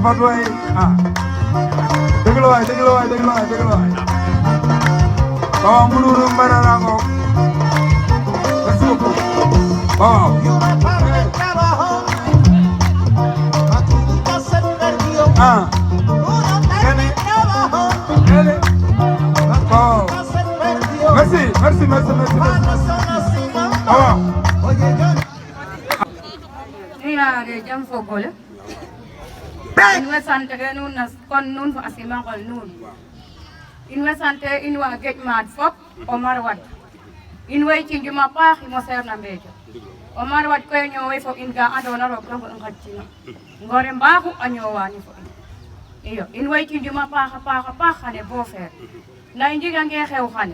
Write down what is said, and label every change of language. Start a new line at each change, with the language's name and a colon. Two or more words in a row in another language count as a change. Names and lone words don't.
Wolof: Fatou waay dëgg la waay waaw mbuluuru mbarara ngoog
French: merci beaucoup
Wolof: waaw waaw merci waaw
Serer: yaare jam fogole in way sante ke nuun na kon nuun fo a simangol nuun in way sante in wa Géej maad fop Omar Wade in way cinjum a paax i moseer na Mbeejo Omar Wade koy ñoowey fo in ga andoona roog dong i ngaƴtino ngore mbaaxu a ñoowani fo in iyo in way cinjum a paax xane bo feer nda i njegange xew xane